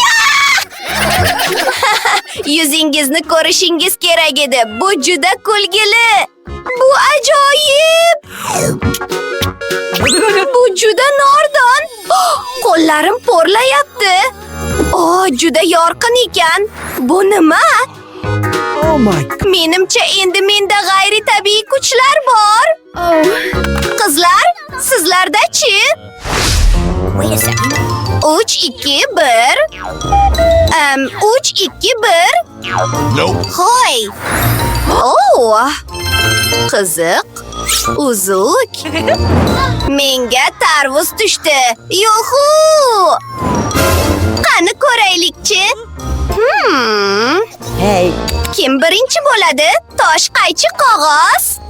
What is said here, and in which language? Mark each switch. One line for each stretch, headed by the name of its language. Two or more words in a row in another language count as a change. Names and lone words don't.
Uzbek: Yuzingizni ko'rishingiz kerak edi. Bu juda kulgili. Bu ajoyib. Bu juda nordon. Qo'llarim porlayapti. Juda yorqin ekan. Bu nima?
English: Oh my God.
Uzbek: Menimcha endi menda g'ayri tabiiy kuchlar bor. Qizlar, sizlarda-chi?
English: Wait a second. 3, 2, 1. 3, 2, 1. Nope.
Uzbek: Hoy. Qiziq. Uzuk. Menga tarvuz tushdi. Yuhu! Qani ko'raylikchi. Hey. Kim birinchi bo'ladi? Tosh, qaychi, qog'oz?